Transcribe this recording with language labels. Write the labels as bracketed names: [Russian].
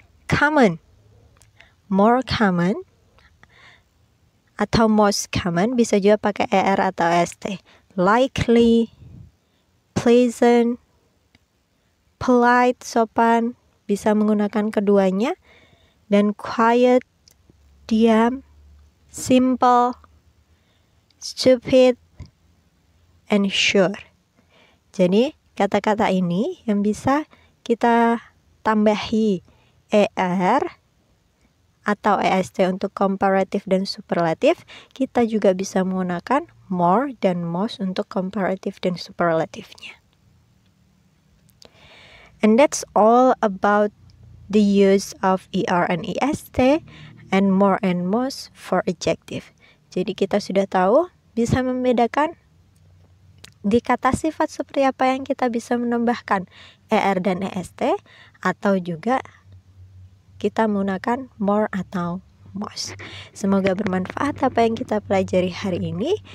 [Indonesian] Common, more common atau most common bisa juga pakai er atau st. Likely, pleasant, polite, sopan, bisa menggunakan keduanya. Dan quiet, diam, [English] simple, stupid, and sure. [Indonesian] Jadi kata-kata ini yang bisa kita tambahi er atau est untuk komparatif dan superlatif. Kita juga bisa menggunakan more dan most untuk komparatif dan superlatifnya. [English] And that's all about the use of er and est and more and most for adjective. [Indonesian] Jadi kita sudah tahu bisa membedakan di kata sifat seperti apa yang kita bisa menambahkan er dan est, atau juga kita menggunakan more atau most. Semoga bermanfaat apa yang kita pelajari hari ini.